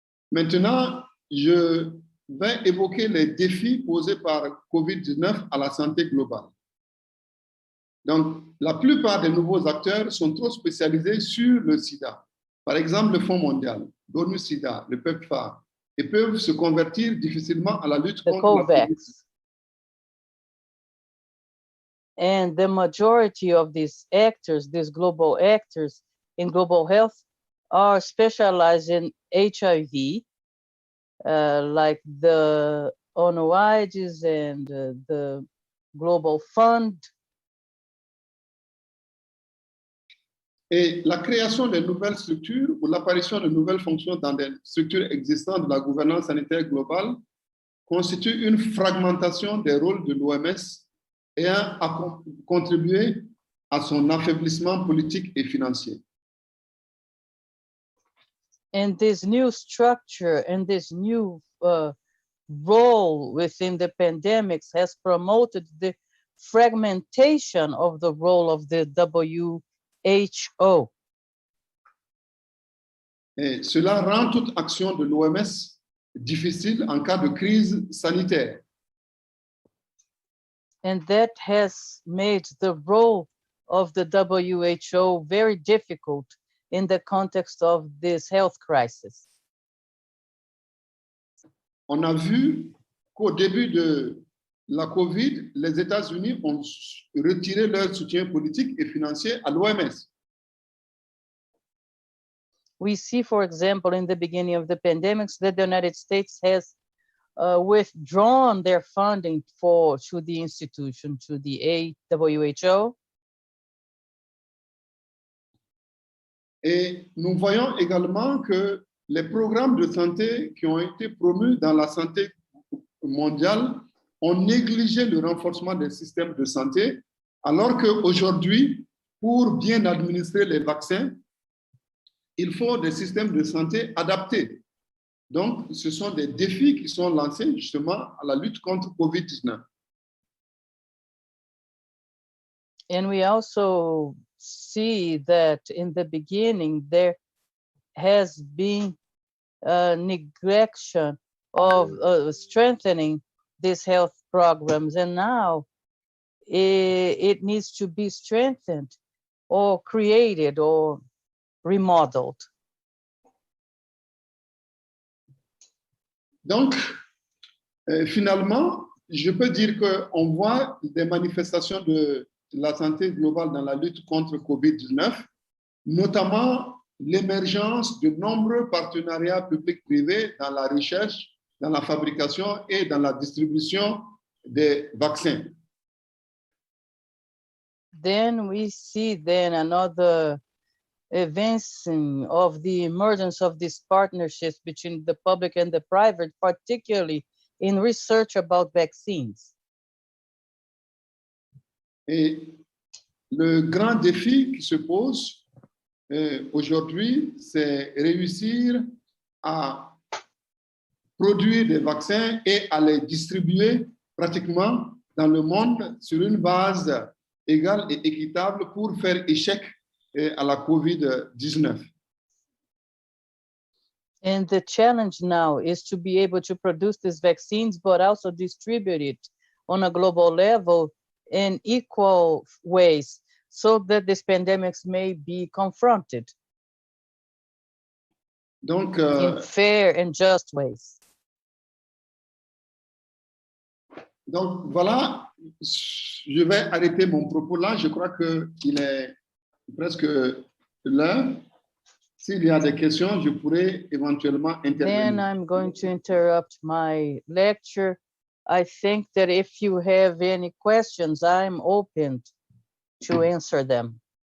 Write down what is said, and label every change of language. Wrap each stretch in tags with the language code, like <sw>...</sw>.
<fr>Maintenant, je vais évoquer les défis posés par Covid-19 à la santé globale. Donc, la plupart des nouveaux acteurs sont trop spécialisés sur le sida. Par exemple, le Fonds mondial, l'ONU-SIDA, le PEPFAR, et peuvent se convertir difficilement à la lutte contre la COVAX.</fr> <en>And the majority of these actors, these global actors in global health, are specialized in HIV, like the ONU-AIDS and the Global Fund.</en> <fr>Et la création de nouvelles structures ou l'apparition de nouvelles fonctions dans des structures existantes de la gouvernance sanitaire globale constitue une fragmentation des rôles de l'OMS et a contribué à son affaiblissement politique et financier.</fr> <en>And this new structure and this new role within the pandemics has promoted the fragmentation of the role of the WHO.</en> <fr>Et cela rend toute action de l'OMS difficile en cas de crise sanitaire.</fr> <en>And that has made the role of the WHO very difficult in the context of this health crisis.</en> <fr>On a vu qu'au début de la COVID, les États-Unis ont retiré leur soutien politique et financier à l'OMS.</fr> <en>We see, for example, in the beginning of the pandemics, that the United States has withdrawn their funding to the institution, to the WHO.</en> <fr>Et nous voyons également que les programmes de santé qui ont été promus dans la santé mondiale ont négligé le renforcement des systèmes de santé, alors qu'aujourd'hui, pour bien administrer les vaccins, il faut des systèmes de santé adaptés. Donc, ce sont des défis qui sont lancés justement à la lutte contre COVID-19.</fr> <en>And we also see that in the beginning, there has been a neglection of strengthening these health programs. And now it needs to be strengthened or created or remodeled.</en> <fr>Donc, finalement, je peux dire qu'on voit des manifestations de la santé globale dans la lutte contre COVID-19, notamment l'émergence de nombreux partenariats publics-privés dans la recherche, dans la fabrication et dans la distribution des vaccins.</fr> <en>Then we see another evincing of the emergence of these partnerships between the public and the private, particularly in research about vaccines.</en> <fr>Et le grand défi qui se pose aujourd'hui, c'est réussir à produire des vaccins et à les distribuer pratiquement dans le monde sur une base égale et équitable pour faire échec à la COVID-19.</fr> <en>And the challenge now is to be able to produce these vaccines, but also distribute it on a global level in equal ways so that these pandemics may be confronted</en> <fr>Donc,</fr> <en>in fair and just ways.</en> <fr>Donc voilà, je vais arrêter mon propos là. Je crois qu'il est presque l'heure. S'il y a des questions, je pourrais éventuellement intervenir.</fr> <en>Then I'm going to interrupt my lecture. I think that if you have any questions, I'm open to answer them.</en>